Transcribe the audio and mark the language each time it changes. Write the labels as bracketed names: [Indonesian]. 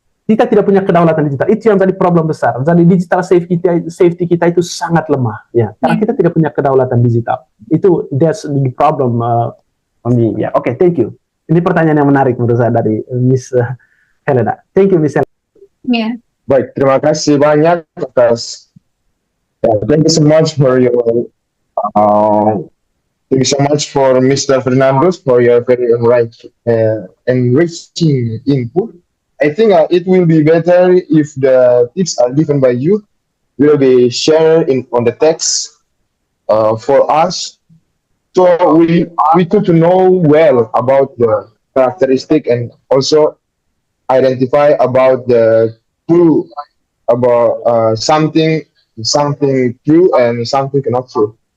[Indonesian] Kita tidak punya kedaulatan digital. Itu yang jadi problem besar. Jadi digital safety kita itu sangat lemah, ya. Karena kita tidak punya kedaulatan digital. Itu [English] that's the problem for me. Ya, oke, thank you. [Indonesian] Ini pertanyaan yang menarik menurut saya dari Miss Helena. [English] Thank you, Miss Helena. Yeah. [Indonesian] Baik, terima kasih banyak atas. [English] Thank you so much for your. Thank you so much for Mr. Fernandes for your very enriching input. I think it will be better if the tips are given by you, will be shared on the text for us, so we could know well about the characteristic and also identify about the true about something true and something not true.